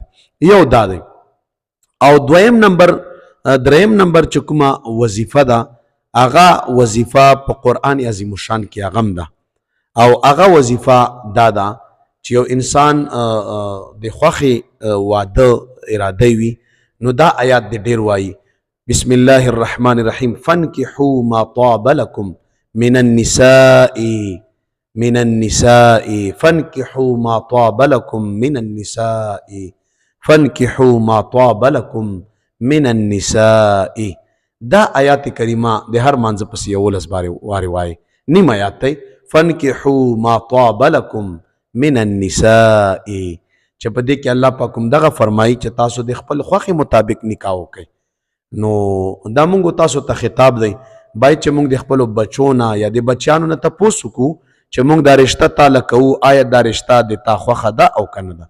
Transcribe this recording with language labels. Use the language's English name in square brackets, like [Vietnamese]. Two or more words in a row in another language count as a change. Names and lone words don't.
[Pashto] یو دا دی. او دریم نمبر چې کومه وظیفه ده، هغه وظیفه په قرآن عظیم الشان کې هغه هم ده، او هغه وظیفه دا ده چې یو انسان د خوښې واده اراده وي، نو دا آیات دې ډېر وایي، [Arabic] بسم الله الرحمن الرحیم، فانکحوا ما طاب لکم من النساء فانكحوا ما طاب لكم من النساء فانكحوا ما طاب لكم من النساء. [Pashto] دا آیات کریمه د هر مانځه پسې 11 وارې وایي، نیم آیات دی، [Arabic] فانكحوا ما طاب لكم من النساء، [Pashto] چې په دې کې الله پاک هم دغه فرمایي چې تاسو د خپل خوښې مطابق نکاح وکړئ. نو دا مونږ تاسو ته خطاب دی، باید چې مونږ د خپلو بچو نه یا د بچیانو نه تپوس وکړو چې مونږ دا رشته تاله کوو، آیا دا رشته د تا خوښه ده او که نه ده.